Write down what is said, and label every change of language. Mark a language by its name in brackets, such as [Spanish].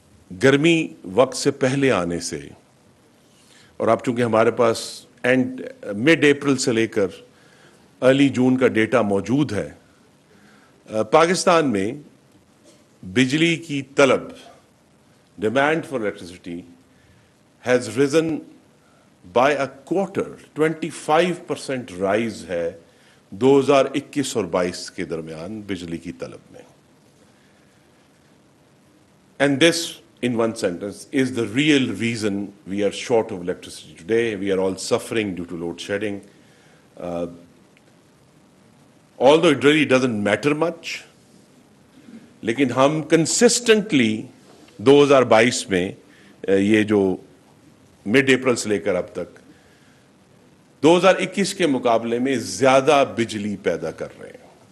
[Urdu] گرمی وقت سے پہلے آنے سے، اور اب چونکہ ہمارے پاس مڈ اپریل سے لے کر ارلی جون کا ڈیٹا موجود ہے، پاکستان میں بجلی کی طلب، [English] Demand for electricity has risen by a quarter. [Urdu] 25% rise ہے 2021 اور 22 کے درمیان بجلی کی طلب میں. [English] And this, in one sentence, is the real reason we are short of electricity today. We are all suffering due to load shedding. Although it really doesn't matter much, [Urdu] لیکن ہم consistently 2022 میں یہ جو مڈ اپریل سے لے کر اب تک 2021 کے مقابلے میں زیادہ بجلی پیدا کر رہے ہیں.